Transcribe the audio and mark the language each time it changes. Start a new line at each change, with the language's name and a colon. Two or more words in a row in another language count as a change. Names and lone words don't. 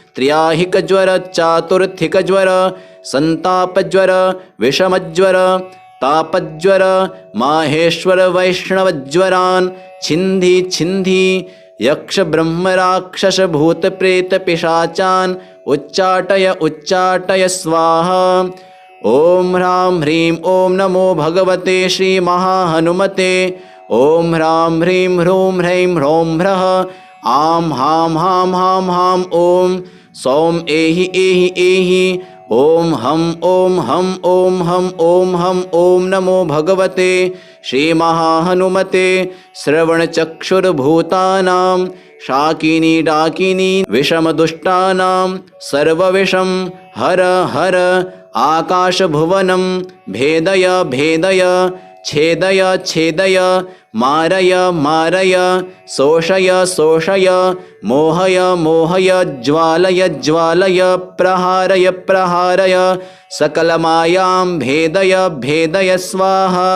Sanskrit: त्र्याहिकज्वर चातुर्थिकज्वर संतापज्वर विषमज्वर तापज्वर माहेश्वर वैष्णवज्वरान् छिन्धि छिन्धि यक्ष ब्रह्म राक्षस भूत प्रेत पिशाचान् उच्चाटय उच्चाटय स्वाहा। ओम ह्रां ह्रीं ओम नमो भगवते श्री महाहनुमते। ओम ह्रां ह्रीं ह्रूं ह्रैं ह्रौं ह्रः आं हां हां हां हां ओम सौम एहि एहि एहि ओम हम ओम हम ओम हम ओम हम ओम नमो भगवते श्री महाहनुमते। श्रवणचक्षुर्भूतानां शाकिनी डाकिनी विषमदुष्टानां सर्वविषं हर हर आकाशभुवनं भेदय भेदय छेदय छेदय मारय मारय शोषय शोषय मोहय मोहय ज्वालय ज्वालय प्रहारय प्रहारय सकलमायां भेदय भेदय स्वाहा।